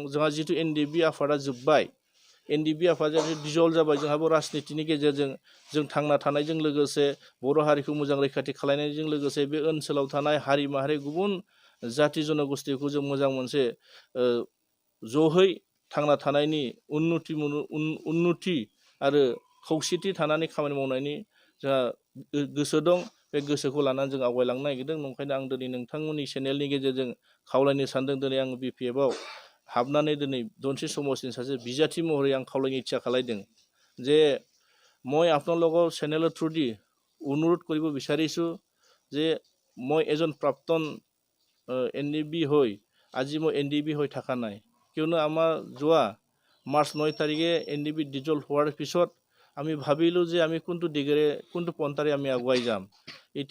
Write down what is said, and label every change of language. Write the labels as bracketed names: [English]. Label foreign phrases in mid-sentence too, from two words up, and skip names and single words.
[Bodo] जोंहा जिथु NDB आफादा जोब्बाय, NDB आफादा डिजल्भ जाबाय, जोंहाबो राजनितिनि गेजेरजों जों थांना थानायजों लोगोसे बर' हारिखौ मोजां रैखाथि खालायनायजों लोगोसे बे ओनसोलाव थानाय हारि माहारि गुबुन जाति जनगोष्ठीखौ जों मोजां मोनसे जहै थांना थानायनि उन्नति आरो खौसेथि थानानै खामानि मावनायनि जोंहा गोसो दं। बे गोसोखौ लानानै जों आवगायलांनो नागिरदों। ओंखायनो आं दिनै नोंथांमोननि चेनेलनि गेजेरजों खावलायनो सानदों, दिनै आं BPFआव हाबनानै दिनै दनसि समाजनि सासे बिजाथि महरै आं खावलायनो इच्छा खालायदों [Assamese] যে মই আপোনালোকৰ চেনেলৰ থ্ৰুদি অনুৰোধ কৰিব বিচাৰিছোঁ যে মই এজন প্ৰাক্তন NDB হৈ আজি মই NDB হৈ থকা নাই, কিয়নো আমাৰ যোৱা মাৰ্চ 9 তাৰিখে NDB ডিজল্ভ হোৱাৰ পিছত আমি ভাবিলোঁ যে আমি কোনটো দিগেৰে কোনটো পন্থাৰে আমি আগুৱাই যাম।